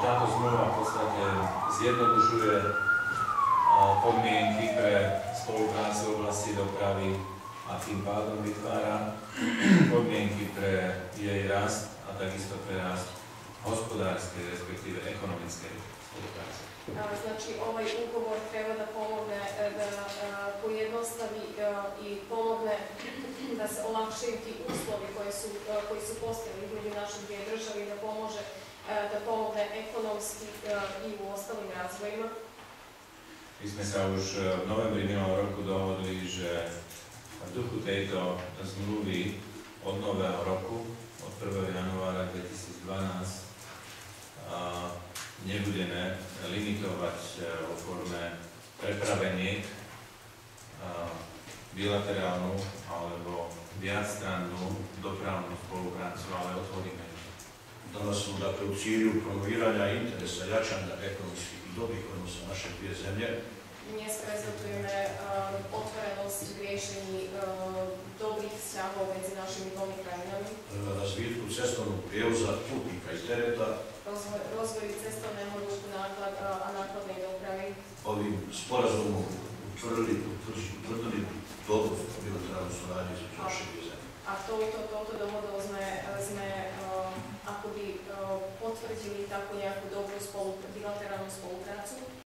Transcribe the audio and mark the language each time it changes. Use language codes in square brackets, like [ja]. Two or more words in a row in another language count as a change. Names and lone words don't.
[sk] táto zmluva v podstate zjednodušuje podmienky pre spoluprácu v oblasti dopravy a tým pádom vytvára podmienky pre jej rast a takisto pre rast hospodárskej, respektíve ekonomickej spolupráce. [bs] Znači, ovaj ugovor treba da pomogne da pojednostavi i pomogne da se olakšaju ti uslovi koji su postojali između naše dvije države i da pomogne ekonomski i u ostalim razvojima. [sk] My sme sa už v novembri minulého roku dohodli, že v duchu tejto zmluvy od nového roku, od 1. januára 2012, nebudeme limitovať vo forme prepraveniek bilaterálnu alebo viacstrannú dopravnú spoluprácu, ale otvoríme ju. [hr] Danas smo dakle u cilju promoviranja interesa, jačanja ekonomskih i dobrih odnosa naše dvije zemlje. [sk] Dnes prezentujeme otvorenost v riešení dobrých vzťahov medzi našimi dvomi krajinami. [hr] Razvitku cestovnog prijevoza putnika i tereta. [sk] Rozvoju cestovného ruchu a nákladnej dopravy. [hr] Ovim sporazumom utvrdili dobru bilateralnu suradnju između naše dvije zemlje. [sk] A touto dohodou sme akoby potvrdili takú nejakú dobrú bilaterálnu spoluprácu.